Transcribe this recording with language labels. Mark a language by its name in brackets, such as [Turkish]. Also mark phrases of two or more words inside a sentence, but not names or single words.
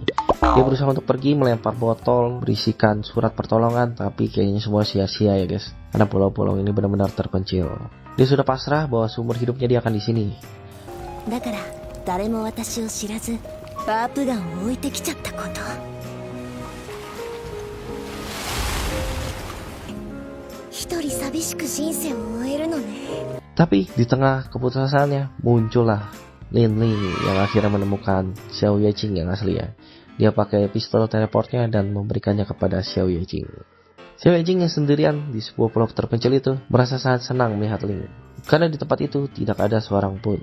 [Indonesian] Dia berusaha untuk pergi melempar botol berisikan surat pertolongan, tapi kayaknya semua sia-sia ya guys, karena pulau-pulau ini benar-benar terpencil. Dia sudah pasrah bahwa seumur hidupnya dia akan di sini. [Japanese] だから誰も私を知らずワープガンを置いてきちゃったこと。一人寂しく人生を終えるのね。 [Indonesian] Tapi di tengah keputusannya muncullah Lin Li yang akhirnya menemukan Xiao Yejing yang asli ya. Dia pakai pistol teleportnya dan memberikannya kepada Xiao Yejing. Xiao Yejing yang sendirian di sebuah pulau terpencil itu merasa sangat senang melihat Lin, karena di tempat itu tidak ada seorang pun.